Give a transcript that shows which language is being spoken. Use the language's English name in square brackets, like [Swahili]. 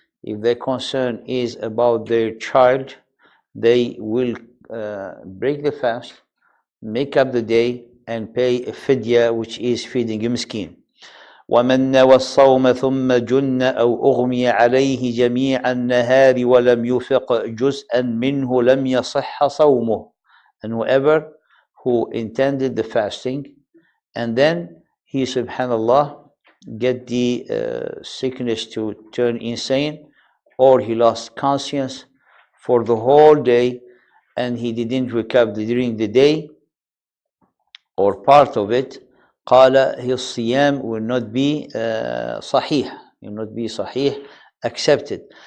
[English] If their concern is about their child, they will break the fast, make up the day, and pay a fidya, which is feeding a miskin. [Arabic] ومن نوى الصوم ثم جن أو أغمي عليه جميع النهار ولم يفق جزءا منه لم يصح صومه. [English] And whoever who intended the fasting and then he, subhanallah, get the sickness to turn insane, or he lost conscience for the whole day and he didn't wake up during the day or part of it, قال his siyam will not be صحيح, will not be صحيح, accepted.